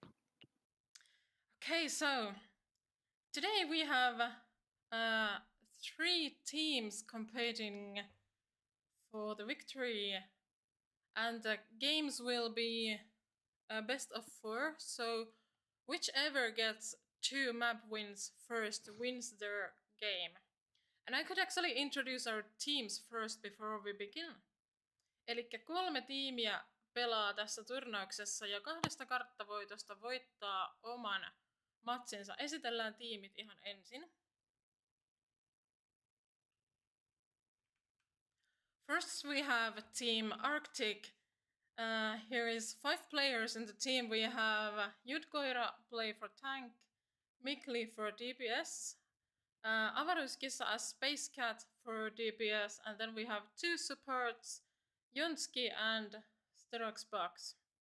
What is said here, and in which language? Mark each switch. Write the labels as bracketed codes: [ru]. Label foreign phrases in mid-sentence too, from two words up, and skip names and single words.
[en] Okay, so today we have 3 teams competing for the victory, and the games will be best of 4, so whichever gets 2 map wins first wins their game. And I could actually introduce our teams first before we begin. [fi] Elikkä 3 tiimiä pelaa tässä turnauksessa ja 2 karttavoitosta voittaa oman matsinsa. Esitellään tiimit ihan ensin. [en] First we have Team Arctic. Here is 5 players in the team. We have Judkoira play for tank, Mikli for DPS, Avaruuskissa as Space Cat for DPS, and then we have 2 supports, Jonski and Steroxbox.